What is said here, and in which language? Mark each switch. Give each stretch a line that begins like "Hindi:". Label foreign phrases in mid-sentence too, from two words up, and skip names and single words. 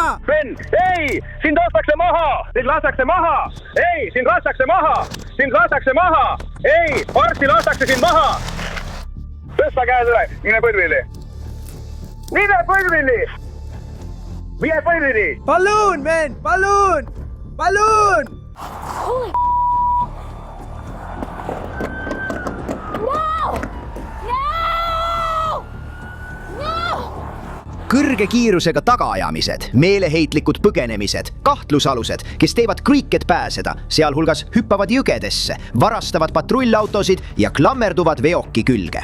Estonian: Sven, ei! Sind lastakse maha! Sind lastakse maha! Ei! Sind lastakse maha! Sind lastakse maha! Ei! Varsti lastakse sind maha! Tõsta käed üle! Mine põlvili! Mine põlvili! Mine põlvili!
English: Balloon, man! Balloon! Balloon! Holy
Estonian: Kõrge kiirusega tagaajamised, meeleheitlikud põgenemised, kahtlusalused, kes teevad kõik, et pääseda, sealhulgas hüppavad jõgedesse, varastavad patrullautosid ja klammerduvad veoki külge.